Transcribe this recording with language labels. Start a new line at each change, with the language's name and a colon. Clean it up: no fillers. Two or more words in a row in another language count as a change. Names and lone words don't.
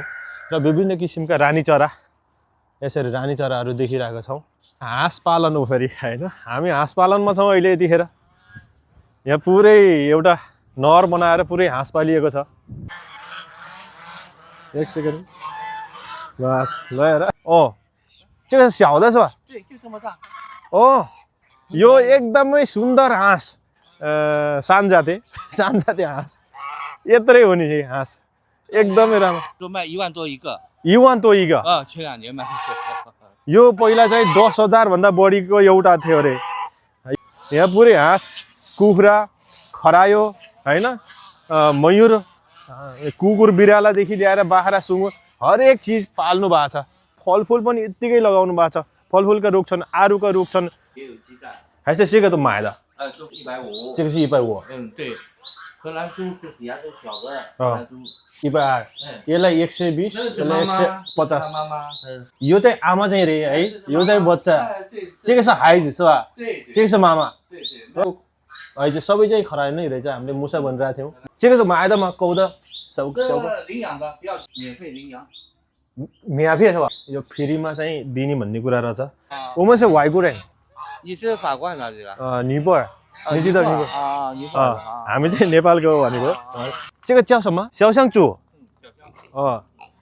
Nepali: र विभिन्न किसिमका रानी चरा, यसरी रानी चराहरू देखिरहेका छौँ। हाँस पालन हो फेरि हैन। हामी हाँस पालनमा छौँ अहिले। यतिखेर यहाँ पुरै एउटा नहर बनाएर पुरै हाँस पालिएको छ। एक सेकेन्ड बस ल हेर।
Chinese: 这个是小的是吧？对，就这么大。
Nepali: यो एकदमै सुन्दर हाँस, सानजाते हाँस यत्रै हो नि हाँस, एकदमै राम्रो।
Chinese: 就卖1万多一个。 1万多一个前2年卖的。
Nepali: यो पहिला चाहिँ 10,000 भन्दा बढीको एउटा थियो अरे। यहाँ पुरै हाँस, कुखुरा, खरायो हैन, मयूर, कुकुर बिरालादेखि लिएर बाख्रा सुँगुर हरेक चिज पाल्नु भएको छ। फलफुल पनि यत्तिकै लगाउनु भएको छ। फलफुलका रुख छन्, आरुका रुख छन्।
Chinese: 还是这个都买的？都150。这个是150。对。荷兰猪是底下都小的。荷兰猪。
Nepali: 120。यसलाई 120, यसलाई 150。
Chinese: 妈妈。
Nepali: यो चाहिँ आमा चाहिँ रे है, यो चाहिँ बच्चा।
Chinese: 这个是孩子是吧？对。这个是妈妈。对对。
Nepali: अहिले चाहिँ सबै चाहिँ खरायो नै रहेछ। हामीले मुसा भनिरहेको थियौँ।
Chinese: 这个是买的吗？狗的？小领养的，不要免费领养。免费是吧？
Nepali: यो फ्रीमा चाहिँ दिने भन्ने कुरा रहेछ।
Chinese: 我们是外国人。你是法国还是哪里的？尼泊尔。你知道尼泊尔？尼泊尔。
Nepali: हामी चाहिँ नेपालको भनेको।
Chinese: 这个叫什么？小香猪。